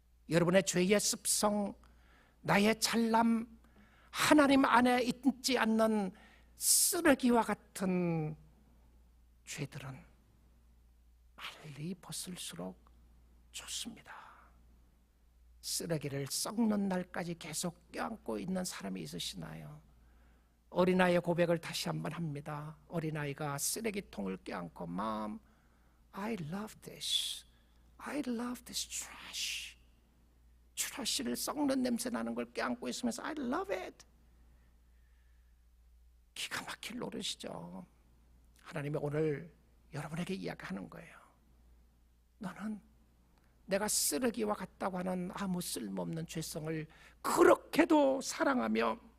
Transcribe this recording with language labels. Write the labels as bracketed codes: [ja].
[ko] 여러분의 죄의 습성, 나의 잘남, 하나님 안에 있지 않는 쓰레기와 같은 죄들은 빨리 벗을수록 좋습니다. 쓰레기를 썩는 날까지 계속 껴안고 있는 사람이 있으시나요? 어린아이의 고백을 다시 한번 합니다. 어린아이가 쓰레기통을 껴안고 [en] Mom, I love this. I love this trash. [ko] 트래쉬를 썩는 냄새 나는 걸 껴안고 있으면서 [en] I love it. [ko] 기가 막힐 노릇이죠. 하나님이 오늘 여러분에게 이야기하는 거예요. 너는 내가 쓰레기와 같다고 하는 아무 쓸모없는 죄성을 그렇게도 사랑하며